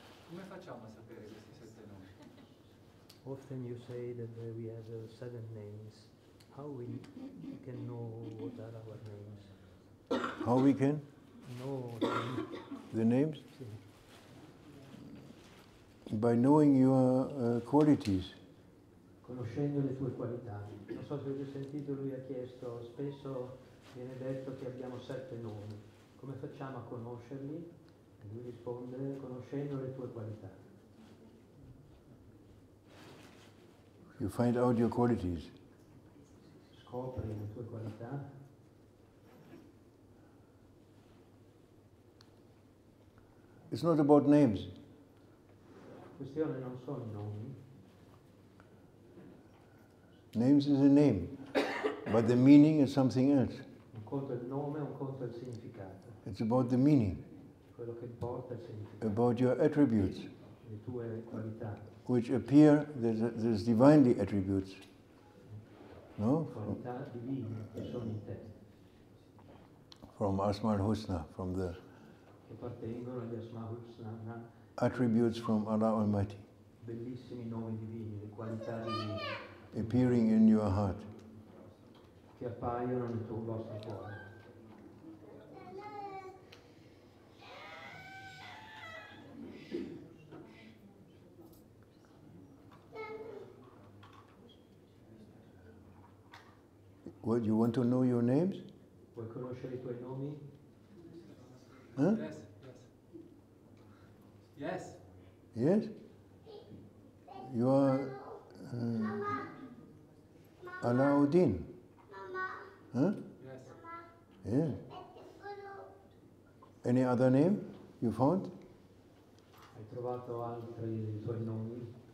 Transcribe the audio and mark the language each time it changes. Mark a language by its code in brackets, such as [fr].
[it] Come facciamo a sapere questi 7 nomi? [en] Often you say that we have 7 names. How we can know what are our names? How we can know the names? [it] Sì. [en] By knowing your qualities. [it] Conoscendo le tue qualità. Non so se avete sentito, lui ha chiesto, spesso viene detto che abbiamo 7 nomi. Come facciamo a conoscerli? E lui risponde, conoscendo le tue qualità. [en] You find out your qualities. [it] Scopri le tue qualità. [en] It's not about names. [it] La questione non sono i nomi. [en] Names is a name, but the meaning is something else. [it] Un conto è il nome, un conto è il significato. [en] It's about the meaning, [it] Quello che importa è il significato. [en] about your attributes, [it] Le tue qualità. [en] which appear, there's divinely attributes. No? [it] Qualità divine che sono in te. [en] From Asma al-Husna, from the [it] Che appartengono agli Asma'ul Husna. [en] attributes from Allah Almighty, [it] Bellissimi nomi divini, le qualità divine. [en] appearing in your heart. [it] Che appaiono nel tuo vostro cuore. [en] What, you want to know your names? [it] Vuoi conoscere I tuoi nomi? Huh? [en] Yes. Yes? You are Alauddin. Huh? Yes. Yeah. Any other name you found? [it] Hai trovato altri tuoi nomi?